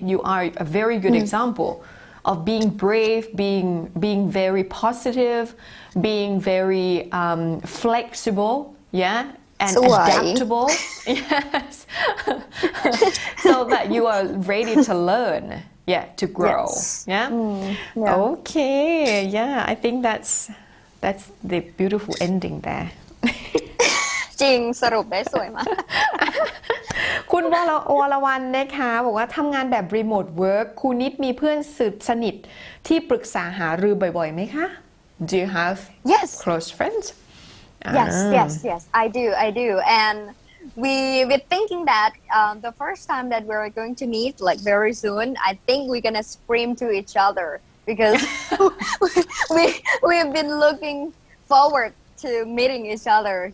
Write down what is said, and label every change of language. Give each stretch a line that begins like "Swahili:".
English: You are a very good example of being brave, being very positive, being very flexible, and adaptable. Yes. So that you are ready to learn, to grow. Okay, I think that's the beautiful ending there.
Thai: จริงสรุปได้สวยมาก คุณวรวรรณนะคะบอกว่าทำงานแบบ remote work ครูนิดมีเพื่อนสนิทที่ปรึกษาหารือบ่อยๆไหมคะ
English: Do you have close friends? Yes, I do. And we're thinking that the first time that we're going to meet, like very soon, I think we're gonna scream to each other. because we we've been looking forward to meeting each other.